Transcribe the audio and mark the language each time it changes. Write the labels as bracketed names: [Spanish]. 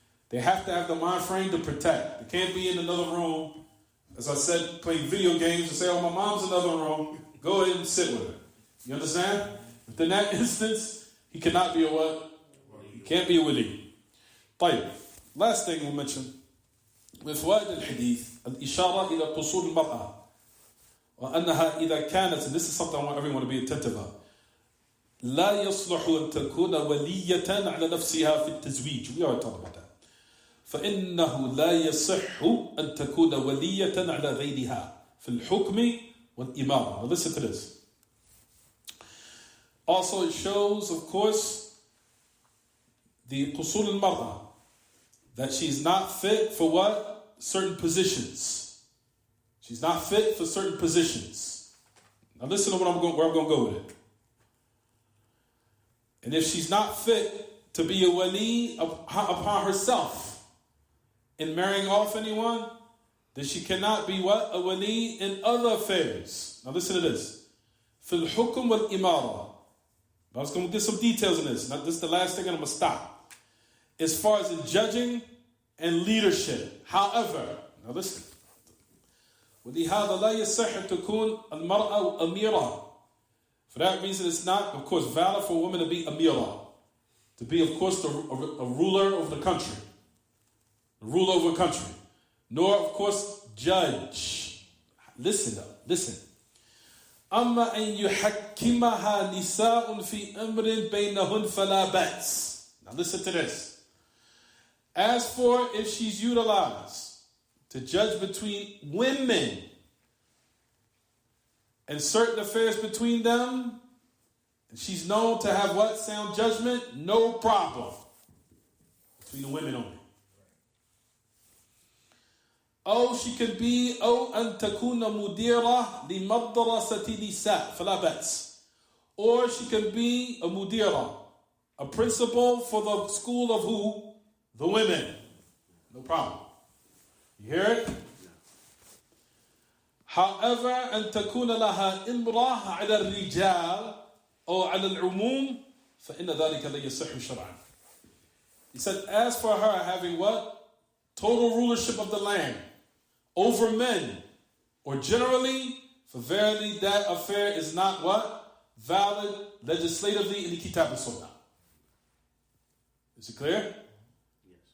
[English] They have to have the mind frame to protect. They can't be in another room, as I said, playing video games and say, oh, my mom's in another room. Go ahead and sit with her. You understand? But in that instance, he cannot be a what? He can't be a wali. طيب. Last thing we'll mention. With [Arabic] فوائد الحديث الإشارة إلى قصور المرأة وأنها إذا كانت, [English] and this is something I want everyone to be attentive of, [Arabic] لا يصلح أن تكون ولية على نفسها في التزويج. [English] We already talked about that. [Arabic] فإنه لا يصح أن تكون ولية على غيرها في الحكم والإمارة. [English] Now listen to this. Also it shows, of course, the [Arabic] قصور المرأة, [English] that she's not fit for what? Certain positions. She's not fit for certain positions. Now listen to where I'm going to go with it. And if she's not fit to be a wali upon herself in marrying off anyone, then she cannot be what? A wali in other affairs. Now listen to this. [Arabic] في الحكم والإمارة. [English] I was going to get some details in this. Now, this is the last thing and I'm going to stop. As far as the judging and leadership. However, now listen. [Arabic] ولهذا لا يصح تكون المرأة أميرة. [English] For that reason, it's not, of course, valid for a woman to be amira. To be, of course, a ruler of the country. A ruler of a country. Nor, of course, judge. Listen up. Listen. [Arabic] أما أن يحكمها نساء في أمر بينهن فلا بأس. [English] Now listen to this. As for if she's utilized to judge between women and certain affairs between them, and she's known to have what? Sound judgment? No problem. Between the women only. Oh, she could be, [Arabic] أن تكون مديرة لمدرسة نساء فلا بأس. [English] Or she can be a mudira, a principal for the school of who? The women. No problem. You hear it? However, [Arabic] أن تكون لها إمرة على الرجال أو على العموم فإن ذلك لا يصح شرعا. [English] He said, as for her having what? Total rulership of the land over men, or generally, for verily that affair is not what? Valid legislatively in the Kitab and Sunnah. Is it clear? Yes.